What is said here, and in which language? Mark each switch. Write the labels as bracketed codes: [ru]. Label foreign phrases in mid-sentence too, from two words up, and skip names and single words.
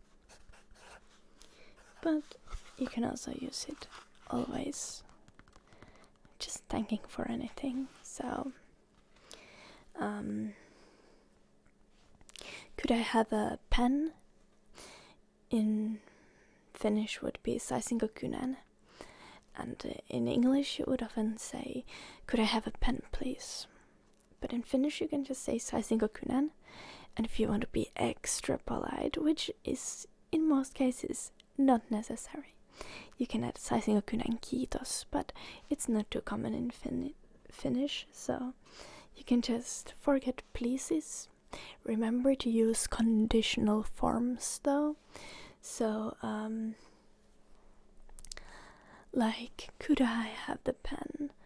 [en] But you can also use it always, just thanking for anything. So, could I have a pen? In Finnish would be [fi] saisinko kynän, [en] and in English you would often say, could I have a pen please? But in Finnish you can just say [fi] saisinko kynän, [en] and if you want to be extra polite, which is in most cases not necessary, you can add [fi] saisinko kynän kiitos, [en] but it's not too common in Finnish, so you can just forget pleases. Remember to use conditional forms though. So, like, could I have the pen?